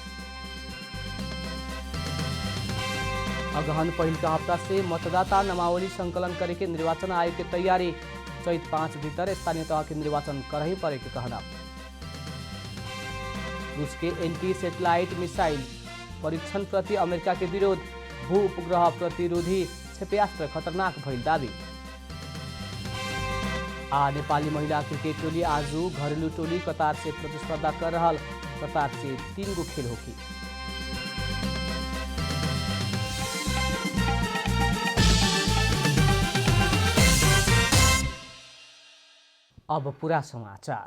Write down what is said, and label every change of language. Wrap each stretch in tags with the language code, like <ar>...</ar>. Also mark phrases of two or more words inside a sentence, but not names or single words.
<bho>अगहन पहिल का हफ्ता से मतदाता नामावली संकलन करे के निर्वाचन आयोग की तैयारी। चैत 5 भीतर स्थानीय तह के निर्वाचन करही पड़े के कहना। रूस के एंटी सैटेलाइट मिसाइल परीक्षण प्रति अमेरिका के विरोध। भू उपग्रह प्रतिरोधी क्षेपणास्त्र खतरनाक भइल दावी। नेपाली महिला क्रिकेट टोली आज घरेलू टोली कतार से प्रतिस्पर्धा कर रहा। कतार से 3 गो खेल होगी। अब पूरा समाचार।</bho>